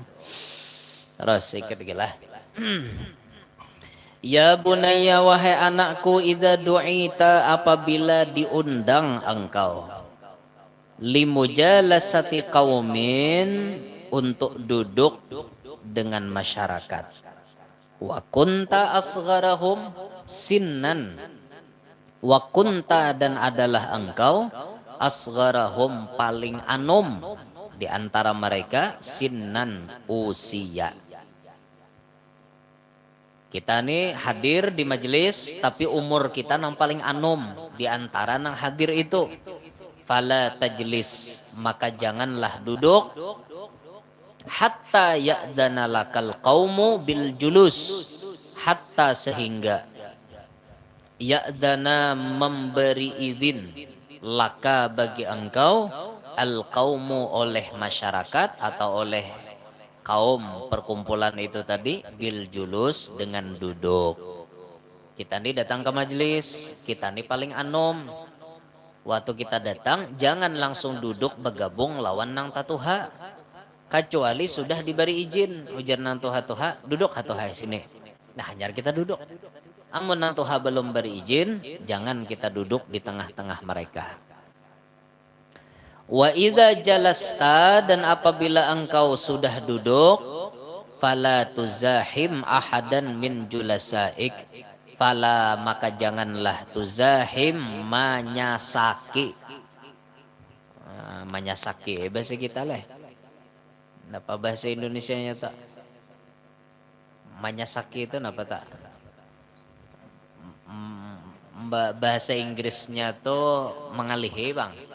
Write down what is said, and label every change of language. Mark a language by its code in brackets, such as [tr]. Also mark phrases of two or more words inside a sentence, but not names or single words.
[bjn] Terus sedikit lah. [ar] يا بنيّ, [id] wahai anakku, [ar] إذا دعيت, [id] apabila diundang engkau. [ar] لمجالسة قوم, [id] untuk duduk dengan masyarakat. [ar] وكنت أصغرهم سنا وكنت, [id] dan adalah engkau, asgharahum, paling anom di antara mereka, sinnan, usia. [bjn] Kita nih hadir di majelis tapi umur kita nang paling anom di antara nang hadir itu. [ar] فلا تجلس, [id] maka janganlah duduk, [ar] حتى يأذن لك القوم بالجلوس حتى, [id] sehingga, ya'dana, memberi izin, laka, bagi engkau, [ar] القوم, [id] oleh masyarakat atau oleh kaum perkumpulan itu tadi, [ar] بالجلوس, [id] dengan duduk. [bjn] Kita nih datang ke majelis, kita nih paling anom. Waktu kita datang jangan langsung duduk bergabung lawan nang tatuha, kecuali sudah diberi izin. Ujar nang tuha-tuha, duduk hatuha sini. Nah, hanyar kita duduk. Amun nang tuha belum beri izin, jangan kita duduk di tengah-tengah mereka. [ar] وإذا جلست, [id] dan apabila engkau sudah duduk, [ar] فلا تزاحم أحدا من جلسائك فلا, [id] maka janganlah, [ar] tuzahim, manyasaki. [bjn] Manyasaki bahasa kita lah. Napa bahasa Indonesianya tak? Manyasaki itu napa tak? Bahasa Inggrisnya tuh mengalihi, Bang.